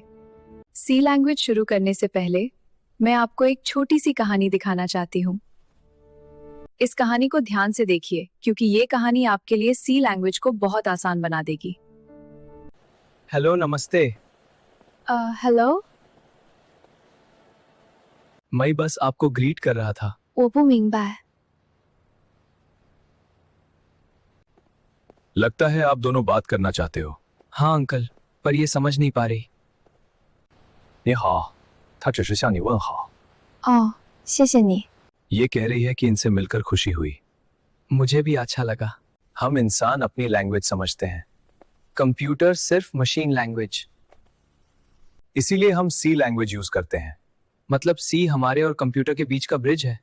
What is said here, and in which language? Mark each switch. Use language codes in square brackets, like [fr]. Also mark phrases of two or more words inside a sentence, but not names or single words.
[hi] सी लैंग्वेज शुरू करने से पहले मैं आपको एक छोटी सी कहानी दिखाना चाहती हूँ। इस कहानी को ध्यान से देखिए क्योंकि ये कहानी आपके लिए सी लैंग्वेज को बहुत आसान बना देगी। हेलो, नमस्ते। हेलो, मैं बस आपको ग्रीट कर रहा था। [zh] 我不明白。 [hi] लगता है आप दोनों बात करना चाहते हो। हाँ अंकल, पर ये समझ नहीं पा रही। [zh] 你好，他只是向你问好。哦，谢谢你。 [hi] ये कह रही है कि इनसे मिलकर खुशी हुई। मुझे भी अच्छा लगा। हम इंसान अपनी लैंग्वेज समझते हैं, कंप्यूटर सिर्फ मशीन लैंग्वेज, इसीलिए हम सी लैंग्वेज यूज करते हैं। मतलब सी हमारे और कंप्यूटर के बीच का ब्रिज है।